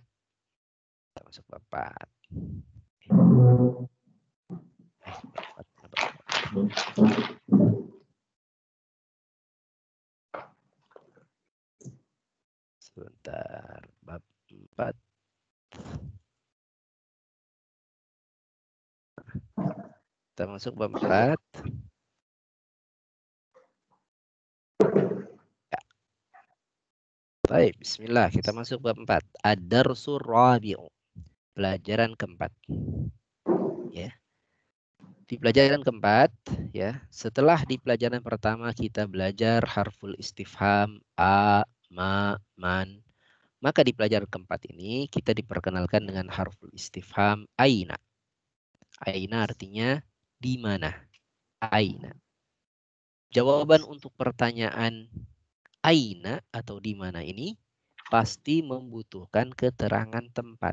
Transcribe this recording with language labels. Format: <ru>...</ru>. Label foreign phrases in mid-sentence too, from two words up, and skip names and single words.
<id>Kita masuk bab 4. Sebentar, bab 4. Kita masuk bab 4. Ya. Baik, bismillah, kita masuk bab 4.</id> <ar>الدرس الرابع.</ar> <id>Pelajaran keempat. Ya. Di pelajaran keempat, ya, setelah di pelajaran pertama kita belajar</id> <ar>حرف الاستفهام</ar> <id>a, ma, man, maka di pelajaran keempat ini kita diperkenalkan dengan</id> <ar>حرف الاستفهام</ar> <id>aina. Aina artinya di mana? Aina. Jawaban untuk pertanyaan aina atau di mana ini pasti membutuhkan keterangan tempat.</id>